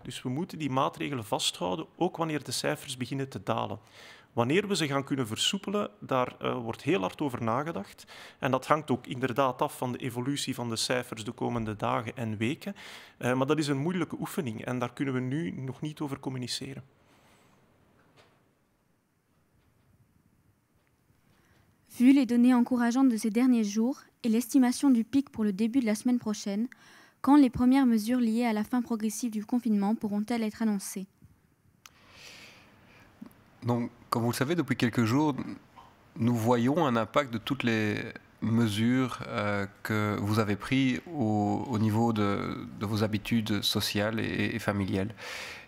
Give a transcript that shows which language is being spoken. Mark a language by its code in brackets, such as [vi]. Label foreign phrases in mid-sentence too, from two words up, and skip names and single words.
[nl] Dus we moeten die maatregelen vasthouden, ook wanneer de cijfers beginnen te dalen. Wanneer we ze gaan kunnen versoepelen, daar wordt heel hard over nagedacht. En dat hangt ook inderdaad af van de evolutie van de cijfers de komende dagen en weken. Maar dat is een moeilijke oefening en daar kunnen we nu nog niet over communiceren. [fr] Vu les données encourageantes de ces derniers jours et l'estimation du pic pour le début de la semaine prochaine, quand les premières mesures liées à la fin progressive du confinement pourront-elles être annoncées? Donc, comme vous le savez, depuis quelques jours, nous voyons un impact de toutes les mesures que vous avez prises au niveau de vos habitudes sociales et familiales.